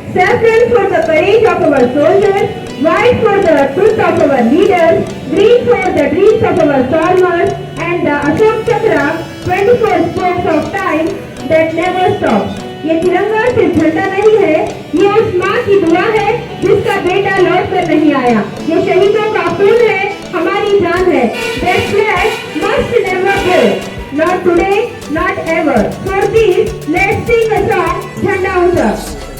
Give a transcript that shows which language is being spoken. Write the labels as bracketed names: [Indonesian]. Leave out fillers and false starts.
[English] Saffron for the courage of our soldiers, white for the truth of our leaders, green for the dreams of our farmers, and the Ashok Chakra, 24 spokes of time that never stop. [Hindi] ये तिरंगा सिर्फ झंडा नहीं है, ये उस माँ की दुआ है जिसका बेटा लौट कर नहीं आया। ये शहीदों का खून है, हमारी जान है। [English] That flag must never go. Not today, not ever. For this, let's sing a song, Jhanda Utsav.